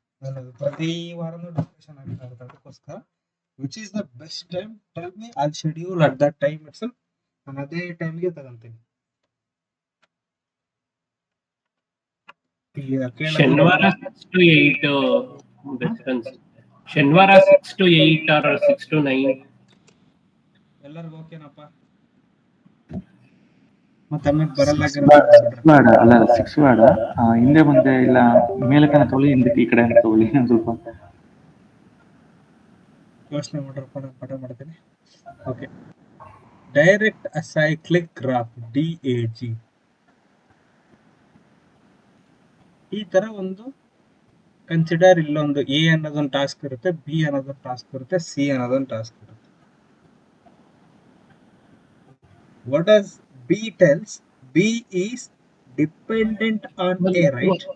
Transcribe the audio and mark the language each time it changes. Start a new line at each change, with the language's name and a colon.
Kannada: ನಾನು ಪ್ರತಿ ವಾರನೂ ಡಿಸ್ಕಷನ್ ಆಗ್ತಾ ಇರುತ್ತೆ. ಅದಕ್ಕೋಸ್ಕರ
English: Which is the best time, tell me, I schedule at that time it's.
Kannada: ನಾನು ಅದೇ ಟೈಮ್ಗೆ ತಗೊಂತೀನಿ. ಶನಿವಾರ 6 to 8 ಬೆಸ್ಟ್ ಅನ್ಸುತ್ತೆ. ಶನಿವಾರ 6 to 8 or 6 to 9. ಎಲ್ಲರಿಗೂ ಓಕೆನಪ್ಪ? ಮತ್ತೆ ಆಮೇಲೆ ಬರಲ್ಲ ಬೇಡ, ಅಲ್ಲ 6 ಬೇಡ. ಹಿಂದೆ ಮುಂದೆ ಇಲ್ಲ, ಮೇಲಕನ ತಗೊಳ್ಳಿ, ಹಿಂದಕ್ಕೆ ಈ ಕಡೆ ತಗೊಳ್ಳಿ. ಒಂದ್ ಸ್ವಲ್ಪ ಯೋಚನೆ ಮಾಡ್ರಪ್ಪ, ನಾನು ಪಟ ಮಾಡ್ತೀನಿ. Okay, direct ಅಸೈಕ್ಲಿಕ್ graph DAG. ಈ ತರ ಒಂದು ಕನ್ಸಿಡರ್, ಇಲ್ಲೊಂದು A ಅನ್ನೋದೊಂದು ಟಾಸ್ಕ್ ಇರುತ್ತೆ, B ಅನ್ನೋದೊಂದು ಟಾಸ್ಕ್ ಇರುತ್ತೆ, C ಅನ್ನೋದೊಂದು ಟಾಸ್ಕ್ ಇರುತ್ತೆ.
English: What does B tells? B is dependent on A, right?